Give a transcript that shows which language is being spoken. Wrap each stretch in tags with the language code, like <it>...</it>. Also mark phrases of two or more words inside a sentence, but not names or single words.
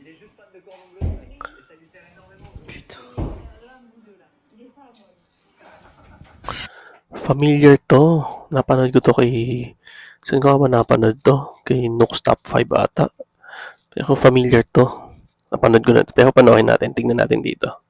<fr>Il est juste fan de cordon bleu, et ça lui sert énormément. Putain. L'un ou deux là. Il est pas moi.</fr> <tl>Familiar to. Napanood ko to kay... Saan ko ba napanood to? Kay Nook's Top 5 ata. Pero familiar to. Napanood ko na to. Pero panoorin natin. Tingnan natin dito.</tl>